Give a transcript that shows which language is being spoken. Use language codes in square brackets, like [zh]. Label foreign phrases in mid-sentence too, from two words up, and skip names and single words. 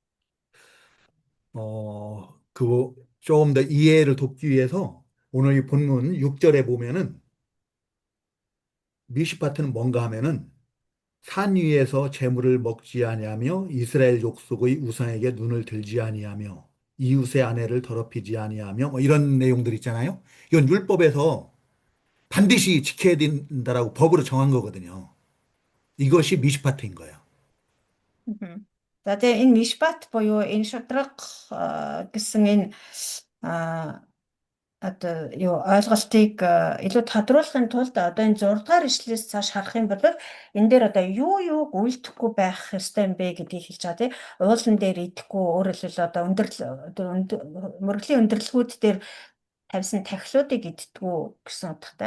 [ko] 조금 더 이해를 돕기 위해서 오늘 이 본문 6절에 보면은 미시파트는 뭔가 하면은 산 위에서 재물을 먹지 아니하며 이스라엘 족속의 우상에게 눈을 들지 아니하며 이웃의 아내를 더럽히지 아니하며 뭐 이런 내용들 있잖아요. 이건 율법에서 반드시 지켜야 된다라고 법으로 정한 거거든요. 이것이 미시파트인 거예요. [mn] За тэгээ энэ мишпат буюу энэ шудраг гэсэн энэ одоо юу ойлголтыг илүү тодруулахын тулд одоо энэ 6 дугаар ишлэлээс цааш харах юм бол энэ дээр одоо юуг үйлдэхгүй байх ёстой юм бэ гэдгийг хэлж байгаа тийм уулан дээр идэхгүй өөрөөр хэлбэл одоо мөрөглийн өндөрлгүүд дээр тавьсан тахилуудыг иддэггүй гэсэн утгатай.